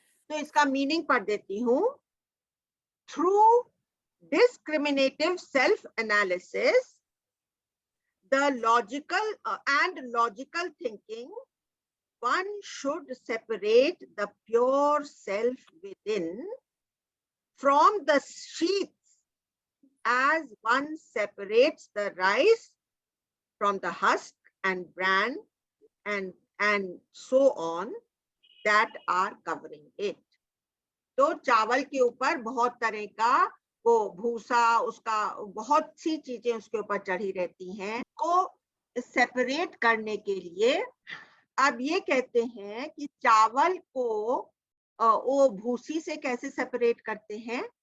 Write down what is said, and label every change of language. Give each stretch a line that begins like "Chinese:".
Hindi: तो इसका मीनिंग पढ़ देती हूँ।
English: Through discriminative self-analysis, the logical logical thinking, one should separate the pure self within from the sheaths as one separates the rice from the husk and bran and so on that are covering it.
Hindi: तो चावल के ऊपर बहुत तरह का वो भूसा, उसका बहुत सी चीजें उसके ऊपर चढ़ी रहती हैं, को सेपरेट करने के लिए अब ये कहते हैं कि चावल को वो भूसी से कैसे सेपरेट करते हैं।